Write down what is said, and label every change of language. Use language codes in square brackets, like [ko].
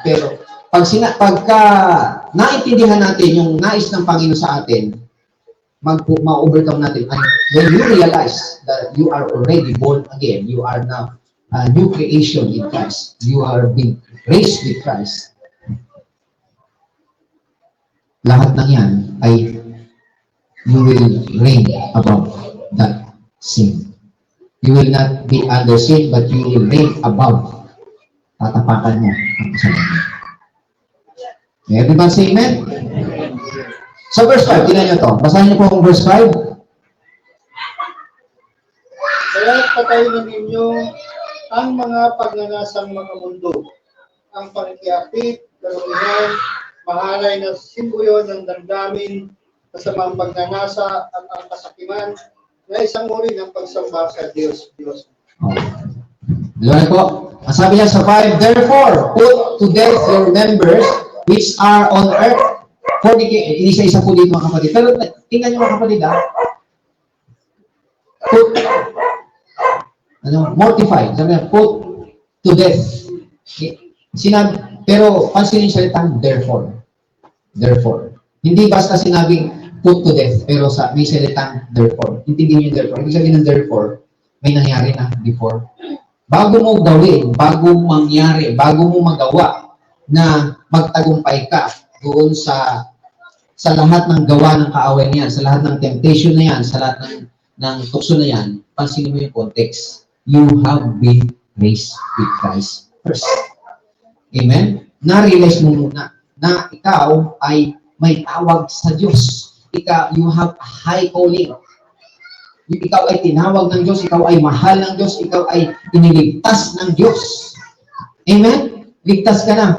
[tl] Pero pagka naintindihan natin yung nais ng Panginoon sa atin, ma-overcome natin. [en] And when you realize that you are already born again, you are now a new creation in Christ. You are being raised with Christ. [tl] Lahat ng yan ay [en] you will reign above that sin. You will not be under sin, but you will reign above. [tl] Tatapakan mo ang kasalanan. [en] Everybody say amen? [tl] Sa verse 5, tingnan nyo to. Basahin niyo po ang verse 5. Kaya patayin ninyo ang mga pagnanasang mga mundo, ang pangkiapit, kalumihan, mahalay na simbuyo ng damdamin, kasamang pagnanasa at ang kasakiman na isang uri ng pagsamba sa Diyos. Diyan po. Ang sabi niya sa 5, [en] therefore, put to death your members which are on earth. [tl] Inisa-isa po dito mga kapatid. Pero tingnan niyo mga kapatid put, mortify. Sabi niya, [en] put to death. [tl] Sinabi, pero pansinin yung salitang therefore. Therefore. Hindi basta sinabing [en] put to death, [tl] pero may salitang therefore. Hindi din yung therefore. Ibig sabihin ng therefore, may nangyari na before. Bago mo gawin, bago mangyari, bago mo magawa na magtagumpay ka doon sa lahat ng gawa ng kaaway niyan, sa lahat ng temptation na yan, sa lahat ng tukso na yan, pansinin mo yung context. [en] You have been raised with Christ first. Amen? [tl] Na-realize mo muna na ikaw ay may tawag sa Diyos. [en] You have a high calling. [tl] Ikaw ay tinawag ng Diyos, ikaw ay mahal ng Diyos, ikaw ay iniligtas ng Diyos. Amen? Ligtas ka na.